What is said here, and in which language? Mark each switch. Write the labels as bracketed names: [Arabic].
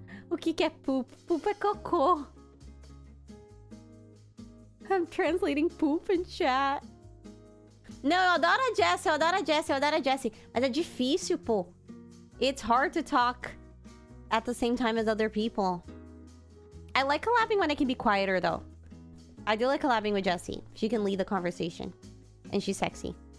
[Portuguese] O que é poop? Poop é cocô. [English] I'm translating poop in chat. [Portuguese] Não, eu adoro a Jessie, eu adoro a Jessie, eu adoro a Jessie. Mas é difícil, pô. [English] It's hard to talk at the same time as other people. I like collabing when I can be quieter, though. I do like collabing with Jessie. She can lead the conversation. And she's sexy.